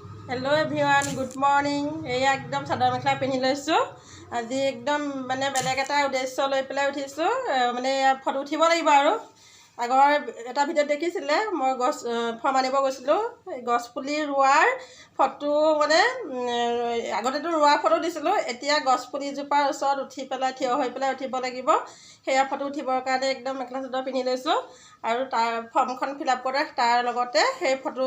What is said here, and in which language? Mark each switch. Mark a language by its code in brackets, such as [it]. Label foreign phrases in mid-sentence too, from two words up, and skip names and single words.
[en] hello everyone good morning [as] এয়া একদম চাদৰ মেখেলা পিন্ধি লৈছো আজি একদম মানে বেলেগ এটা উদ্দেশ্য লৈ পেলাই উঠিছো মানে ফটো উঠিব লাগিব আৰু আগৰ এটা ভিডিঅ দেখিছিলে মই গছ ফৰ্ম আনিব গৈছিলো গছ পুলি ৰোৱাৰ ফটো মানে আগতেটো ৰোৱা ফটো দিছিলো এতিয়া গছ পুলি জোপাৰ ওচৰত উঠি পেলাই থিয় হৈ পেলাই উঠিব লাগিব হেয়া ফটো উঠিবৰ কাৰণে একদম মেখলা চাদৰ পিন্ধি লৈছো আৰু তাৰ ফৰ্মখন [en] fill up [as] কৰা তাৰ লগতে সেই ফটো